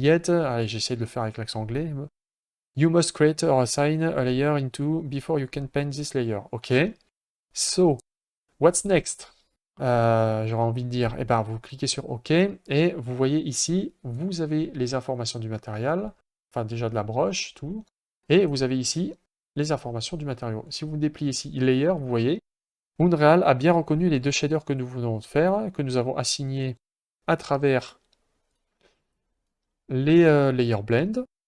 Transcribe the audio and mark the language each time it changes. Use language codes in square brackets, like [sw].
[fr] Allez, j'essaie de le faire avec l'accent anglais. [en] You must create or assign a layer into before you can paint this layer. Ok. So, what's next? [fr] J'aurais envie de dire, eh ben, vous cliquez sur OK et vous voyez ici, vous avez les informations du matériel, enfin déjà de la broche, tout, et vous avez ici les informations du matériau. Si vous dépliez ici Layer, vous voyez, Unreal a bien reconnu les deux shaders que nous venons de faire, que nous avons assignés à travers les Layer Blend.